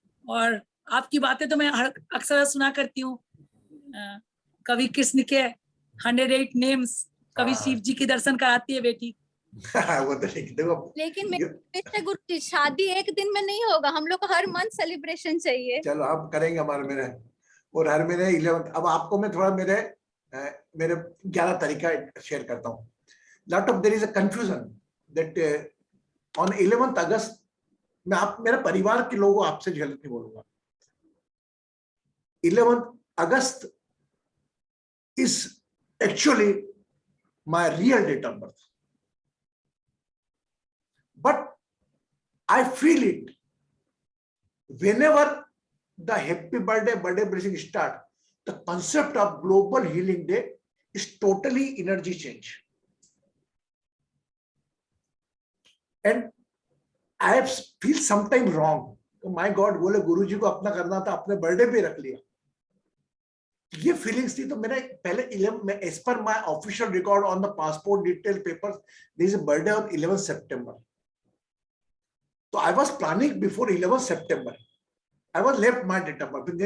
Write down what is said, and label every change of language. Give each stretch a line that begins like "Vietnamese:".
Hindi: और आपकी बातें तो मैं अक्सर सुना करती हूँ। कभी कृष्ण के 108 नेम्स, कभी शिव जी के दर्शन कराती है बेटी। वो तो देखो, लेकिन मेरे गुरुजी शादी एक दिन में नहीं होगा, हम लोग को हर मंथ सेलिब्रेशन चाहिए। चलो हम करेंगे हमारे मेरे, और हर महीने 11। अब आपको मैं थोड़ा मेरे मेरे 11 तरीका शेयर करता हूँ।
English: lot of there is a confusion that on 11 August,
Hindi: मैं आप मेरे परिवार के लोगों आपसे गलत नहीं बोलूंगा,
English: 11 अगस्त is actually my real date of birth, but I feel it whenever the happy birthday blessing start, the concept of global healing day is totally energy change, and I feel sometime wrong.
Hindi: तो
English: my god,
Hindi: बोले गुरुजी को अपना करना था, अपने birthday पे रख लिया, ये फीलिंग्स थी। तो मैंने पहले 11 में,
English: Age पर my official record on the passport detail papers, there is a birthday on 11 सितंबर। तो I was planning before 11 सितंबर, I was left my date of birth.